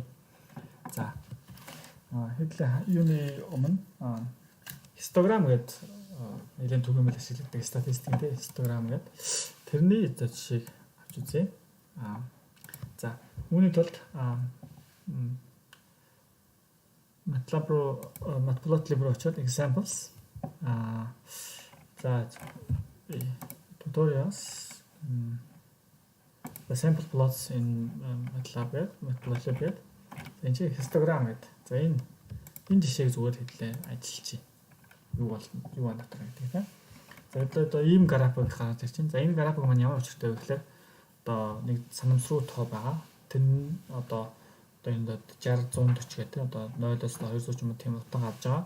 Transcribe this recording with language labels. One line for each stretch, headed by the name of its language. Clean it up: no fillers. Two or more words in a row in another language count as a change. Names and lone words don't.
Mongolian: За хэлээ юуны өмнө histogram гэдэг нэлээд түгээмэл ашигладаг статистик тийм histogram гэдэг. Тэрний жишээг авч үзье. За үүний тулд Matplotlib руу очоод examples за
English: tutorials the sample plots in Matplotlib
Mongolian: гэдэг. За энэ чинь histogram гэдэг. За энэ жишээг зүгээр хэлээ ажиллачи. Юу байна дотор гэдэг тийм. За одоо ийм график гараад ирчин. За энэ график маань ямар учиртай вэ гэхээр одоо нэг санамсруу тоо байгаа. Тэр нь одоо энд 60 140 гэдэг одоо 0-оос 200 юм тийм утга авч байгаа.